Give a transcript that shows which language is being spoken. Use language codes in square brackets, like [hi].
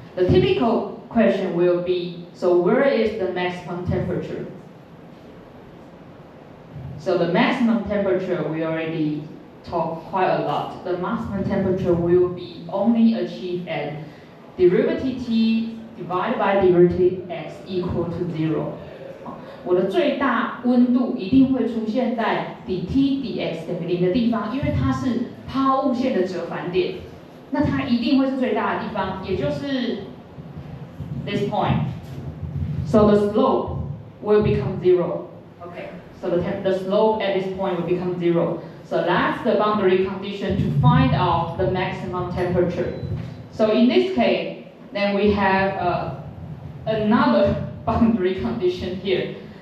[en] The typical question will be, so where is the maximum temperature? So the maximum temperature, we already talked quite a lot. The maximum temperature will be only achieved at derivative T divided by derivative X equal to 0. [zh] 我的最大温度一定会出现在底 T 底 X 等于0的地方，因为它是抛物线的折返点，那它一定会是最大的地方，也就是 [en] this point. So the slope will become 0. Okay. So the slope at this point will become 0. So that's the boundary condition to find out the maximum temperature. So in this case, then we have another boundary condition here.